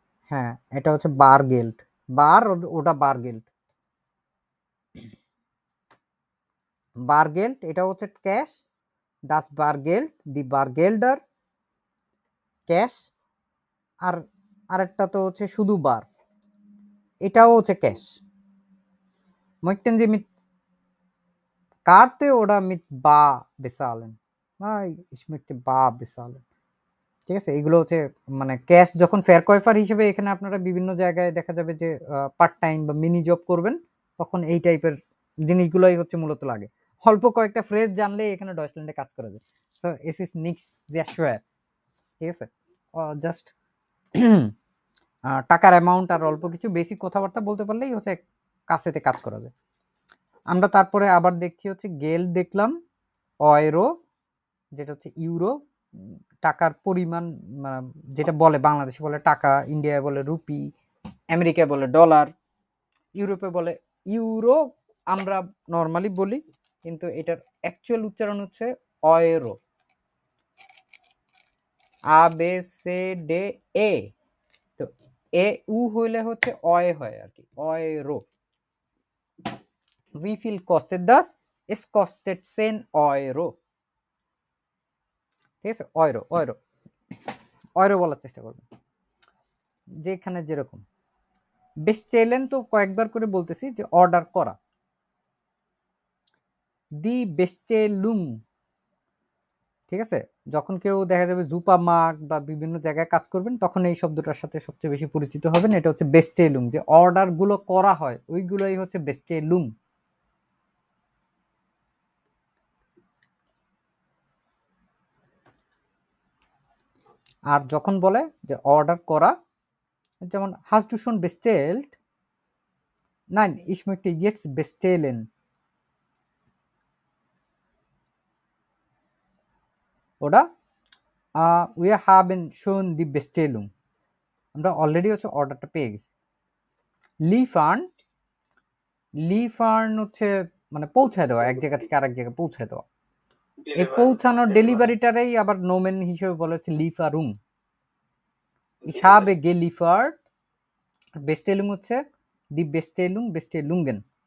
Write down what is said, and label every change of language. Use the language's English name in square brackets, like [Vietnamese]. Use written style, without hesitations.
[Bangla] হ্যাঁ, এটা হচ্ছে বার গেল্ড, বার, ওটা বার গেল্ড, বার গেল্ড। এটা হচ্ছে ক্যাশ, দাস বার গেল্ড, দি বার গেল্ডার, ক্যাশ। আর আরেকটা তো হচ্ছে শুধু বার, এটাও হচ্ছে cash. [German] möchten Sie mit Karte oder mit bar bezahlen? Ich möchte bar bezahlen, [Bangla] ঠিক আছে। এগুলো হচ্ছে মানে ক্যাশ যখন ফেয়ারকয়ফার হিসেবে এখানে আপনারা বিভিন্ন জায়গায় দেখা যাবে যে পার্ট টাইম বা মিনি জব করবেন, তখন এই টাইপের জিনিসগুলোই হচ্ছে মূলত লাগে। অল্প কয়েকটা ফ্রেজ জানলে এখানে ডয়েচল্যান্ডে কাজ করা যায়। সো [German] এস ইস নিক্স জ্যাশওয়্যার, [Bangla] ঠিক আছে। জাস্ট টাকার অ্যামাউন্ট আর অল্প কিছু বেসিক কথাবার্তা বলতে পারলেই হচ্ছে কাছেতে কাজ করা যায়। আমরা তারপরে আবার দেখছি হচ্ছে গেল দেখলাম, অয়রো যেটা হচ্ছে ইউরো, টাকার পরিমাণ যেটা বলে বাংলাদেশে বলে টাকা, ইন্ডিয়ায় বলে রুপি, আমেরিকায় বলে ডলার, ইউরোপে বলে ইউরো, আমরা নর্মালি বলি, কিন্তু এটার অ্যাকচুয়াল উচ্চারণ হচ্ছে অয়রো, আ বে সে ডে এ, তো এ উ হইলে হচ্ছে অয় হয় আর কি, অয়রো। [German] Wie viel kostet das? Es kostet 10 Euro, [Bangla] ঠিক আছে। অয়রো, অয়রো, অয়রো বলার চেষ্টা করবেন, যেখানে যেরকম। বেস্টেলেন তো কয়েকবার করে বলতেছি যে অর্ডার করা, দি বেস্টেলুং, ঠিক আছে। যখন কেউ দেখা যাবে জুপা মার্ক বা বিভিন্ন জায়গায় কাজ করবেন, তখন এই শব্দটার সাথে সবচেয়ে বেশি পরিচিত হবেন। এটা হচ্ছে বেস্টেলুং, যে অর্ডারগুলো করা হয় ওইগুলোই হচ্ছে বেস্টেলুং। আর যখন বলে যে অর্ডার করা, যেমন [German] hast du schon bestellt? Nein, ich möchte jetzt bestellen, oder wir haben schon die Bestellung, [Bangla] আমরা অলরেডি হচ্ছে অর্ডারটা পেয়ে গেছি। লিফার্ন, লিফার্ন হচ্ছে মানে পৌঁছায় দেওয়া, এক জায়গা থেকে আরেক জায়গায় পৌঁছায় দেওয়া। এই পৌঁছানোর ডেলিভারিটারেই আবার নোমেন হিসেবে বলা হচ্ছে লিফারুং। [German] Ich habe geliefert, [Bangla] বেস্টেলুং হচ্ছে দি বেস্টেলুং, বেস্টেলুঙ্গেন।